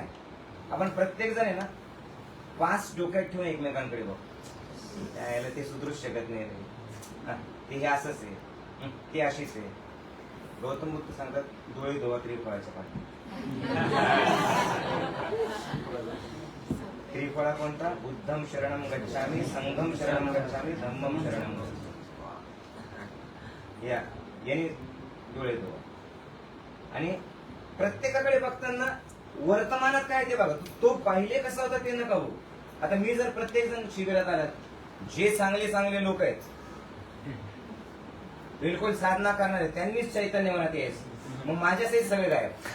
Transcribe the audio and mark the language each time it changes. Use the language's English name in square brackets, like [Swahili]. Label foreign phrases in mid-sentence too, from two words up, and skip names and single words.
[Marathi] आपण प्रत्येक जण आहे ना, 5 डोक्यात ठेवून एकमेकांकडे बघ, त्याला ते सुधरूच शकत नाही रे, ते हे असंच आहे, ते अशीच आहे. गौतम बुद्ध सांगतात, डोळे धुवा त्रिफळाच्या पाठी. त्रिफळा कोणता? [Pali] बुद्धम शरणम गच्छामी, संघम शरणम गच्छामी, धम्मम शरणम गच्छामी. [Marathi] याने डोळे धुवा. आणि प्रत्येकाकडे बघताना वर्तमानात काय ते बघा, तो पहिले कसा होता ते नका बघू. आता मी जर प्रत्येक जण शिबिरात आलात, जे चांगले चांगले लोक आहेत, बिलकुल साधना करणारे, त्यांनीच चैतन्य मनात यायचं, मग माझ्यासहित सगळे गायब.